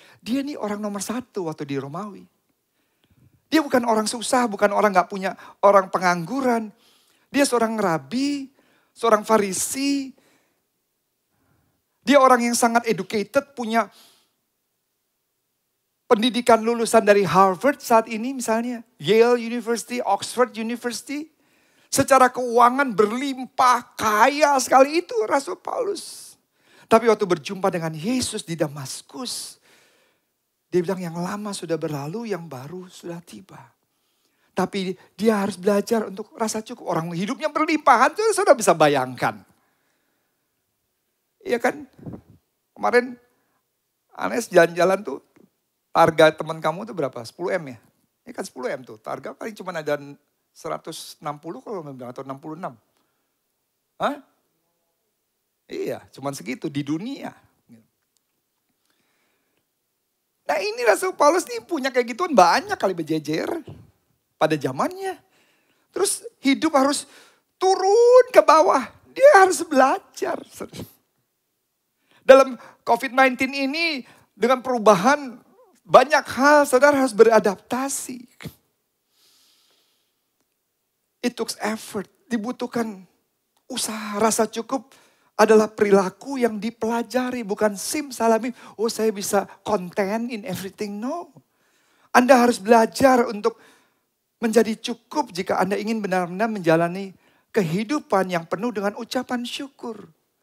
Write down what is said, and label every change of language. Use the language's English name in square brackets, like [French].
[Indonesian] Dia nih orang nomor 1 waktu di Romawi. Dia bukan orang susah, bukan orang gak punya, orang pengangguran. Dia seorang rabi, seorang Farisi. Dia orang yang sangat educated, punya pendidikan lulusan dari Harvard saat ini misalnya. Yale University, Oxford University. Secara keuangan berlimpah, kaya sekali itu Rasul Paulus. Tapi waktu berjumpa dengan Yesus di Damaskus, dia bilang yang lama sudah berlalu, yang baru sudah tiba. Tapi dia harus belajar untuk rasa cukup. Orang hidupnya berlimpahan, itu sudah bisa bayangkan. Iya kan? Kemarin Anes jalan-jalan tuh, harga teman kamu tuh berapa? 10M ya? Ini kan 10M tuh, harga paling cuma ada 160 kalau memang atau 66. Hah? Iya, cuma segitu di dunia. Nah ini Rasul Paulus nih punya kayak gituan banyak kali berjejer pada zamannya. Terus hidup harus turun ke bawah. Dia harus belajar. Dalam COVID-19 ini dengan perubahan banyak hal saudara harus beradaptasi. [English] It took effort, [Indonesian] dibutuhkan usaha. Rasa cukup adalah perilaku yang dipelajari, bukan simsalabim. Oh saya bisa [English] content in everything, [Indonesian] no. Anda harus belajar untuk menjadi cukup jika Anda ingin benar-benar menjalani kehidupan yang penuh dengan ucapan syukur.